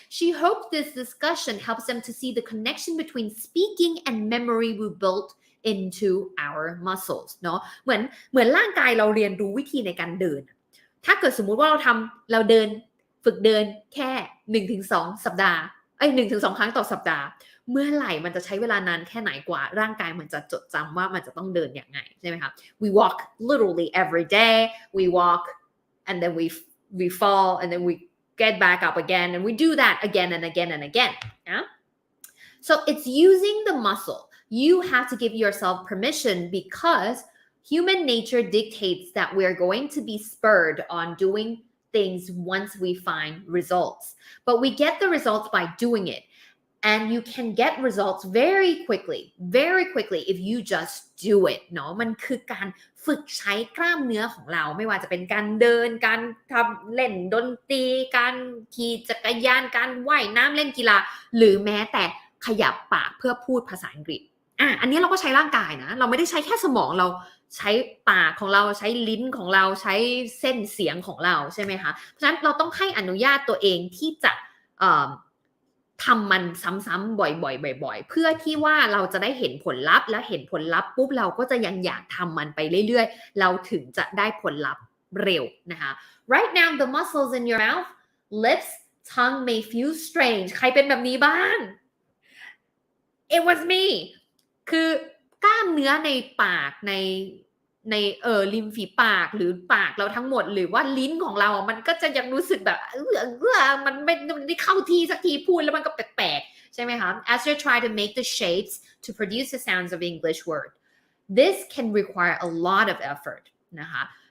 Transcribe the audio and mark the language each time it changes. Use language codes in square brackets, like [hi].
[en] She hopes this discussion helps them to see the connection between speaking and memory we built into our muscles [th] เนาะเหมือนร่างกายเราเรียนรู้วิธีในการเดินถ้าเกิดสมมุติว่าเราเดินฝึกเดินแค่ 1-2 สัปดาห์1-2 ครั้งต่อสัปดาห์เมื่อไหร่มันจะใช้เวลานานแค่ไหนกว่าร่างกายมันจะจดจำว่ามันจะต้องเดินอย่างไงใช่ไหมคะ [en] We walk literally every day. We walk and then we fall and then we get back up again and we do that again and again and again. Yeah? So it's using the muscle. You have to give yourself permission because human nature dictates that we're going to be spurred on doing things once we find results. But we get the results by doing it. And you can get results very quickly if you just do it [th] เนาะมันคือการฝึกใช้กล้ามเนื้อของเราไม่ว่าจะเป็นการเดินการทำเล่นดนตรีการขี่จักรยานการว่ายน้ำเล่นกีฬาหรือแม้แต่ขยับปากเพื่อพูดภาษาอังกฤษอันนี้เราก็ใช้ร่างกายนะเราไม่ได้ใช้แค่สมองเราใช้ปากของเราใช้ลิ้นของเราใช้เส้นเสียงของเราใช่ไหมคะเพราะฉะนั้นเราต้องให้อนุญาตตัวเองที่จะ ทำมันซ้ำๆบ่อยๆเพื่อที่ว่าเราจะได้เห็นผลลัพธ์และเห็นผลลัพธ์ปุ๊บเราก็จะยังอยากทำมันไปเรื่อยๆเราถึงจะได้ผลลัพธ์เร็วนะคะ [en] Right now the muscles in your mouth lips tongue may feel strange [th] ใครเป็นแบบนี้บ้าง [en] It was me [th] คือกล้ามเนื้อในปากใน ในริมฝีปากหรือปากเราทั้งหมดหรือว่าลิ้นของเรามันก็จะยังรู้สึกแบบมันไม่ได้เข้าที่สักทีพูดแล้วมันก็แปลกๆใช่ไหมคะ [en] as you try to make the shapes to produce the sounds of English word this can require a lot of effort [th] นะคะ